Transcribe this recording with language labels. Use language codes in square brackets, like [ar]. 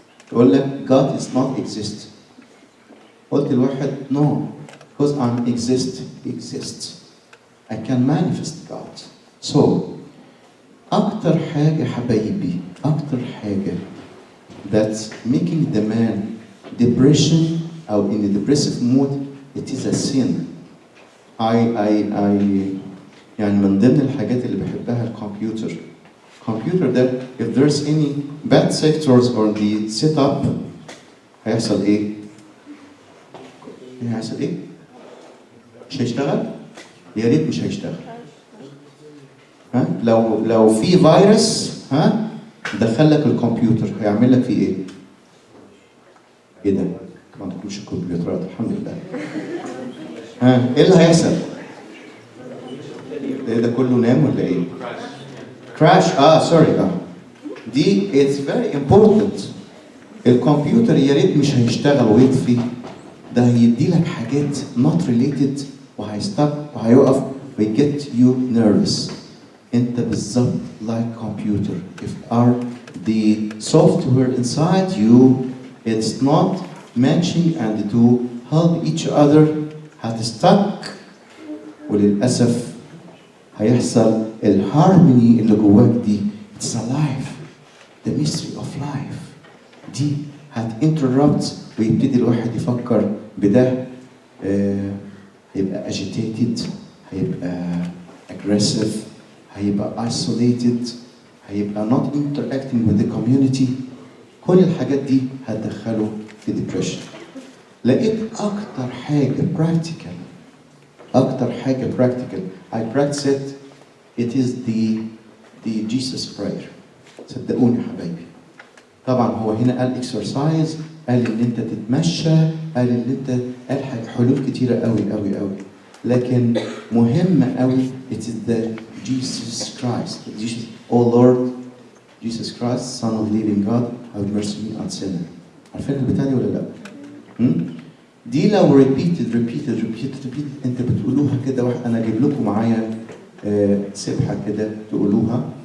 [ar] تقول لك [en] God is not exist. [ar] قلت الواحد [en] no, because I'm exist, He exists. I can manifest God. So [ar] أكتر حاجة حبايبي، أكتر حاجة [en] that's making the man depression [ar] أو [en] in a depressive mood, it is a sin. [ar] يعني من ضمن الحاجات اللي بحبها الكمبيوتر. [en] Computer that if there's any bad sectors or the setup [ar] هيحصل ايه؟ هيحصل ايه؟ مش هيشتغل؟ يا ريت مش هيشتغل. لو في فيروس دخل لك الكمبيوتر هيعمل لك فيه ايه؟ ايه ده؟ ما عندكوش الكمبيوترات الحمد لله. ايه اللي هيحصل؟ ده كله نام ولا ايه؟ كراش. سوري. دي [en] it's very important. [ar] الكمبيوتر يا ريت مش هيشتغل ويطفي، ده هيدي لك حاجات [en] not related [ar] وهيستوب وهيقف ويget [en] you nervous. [ar] انت بالظبط [en] like computer. If the software inside you it's not matching and to help each other [ar] هتستك، وللأسف هيحصل الهارموني اللي جواك دي. [en] It's alive. The mystery of life. [ar] دي هتinterrupt ويبتدي الواحد يفكر بده. هيبقى [en] agitated، هيبقى aggressive، هيبقى isolated، هيبقى not interacting with the community. [ar] كل الحاجات دي هتدخله في depression. لقيت أكتر حاجة practical. [en] I practice it. It is the Jesus prayer. [ar] صدقوني حبايبي. طبعا هو هنا قال exercise، قال إن أنت تتمشى، قال إن أنت قال حلول كتيرة قوي. لكن مهم قوي [en] it is the Jesus Christ. Oh Lord, Jesus Christ, Son of Living God, have mercy on me and sinner. [ar] عارفين البتاع دي ولا لا؟ دي لو repeated انت بتقولوها كده. انا اجيب لكم معايا سبحه كده تقولوها.